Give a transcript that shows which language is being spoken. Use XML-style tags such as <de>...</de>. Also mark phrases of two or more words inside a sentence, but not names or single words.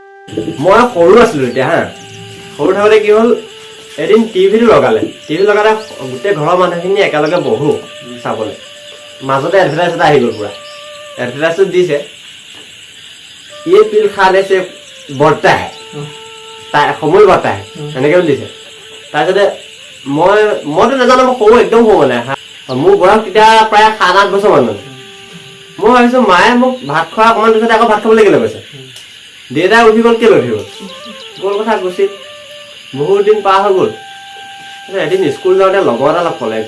<as>মই সৰু আছিলো এতিয়া হা সৰু থাকোঁতে কি হ'ল এদিন টিভিটো লগালে গোটেই ঘৰৰ মানুহখিনি একেলগে বহো চাবলৈ মাজতে এডভাৰটাইজ এটা আহি গ'ল পুৰা এডভাৰটাইজটো দিছে</as> <hi>ये पिल खाने से बढ़ता है</hi> <as>সময়</as> <hi>बढ़ता है</hi> <as>এনেকে বুলি দিছে তাৰপিছতে মইতো নাজানো মই সৰু একদম সৰু মানে মোৰ বয়স তেতিয়া প্ৰায় 7-8 বছৰ মান মই ভাবিছো মায়ে মোক ভাত খোৱা অকণমান পিছতে আকৌ ভাত খাবলৈ কেলৈ কৈছে দেউতা উঠি গ'ল কেলৈ উঠি গ'ল কথা গুচি বহুত দিন পাৰ হৈ গ'ল এদিন স্কুল যাওঁতে লগৰ এটা লগ পালে</as>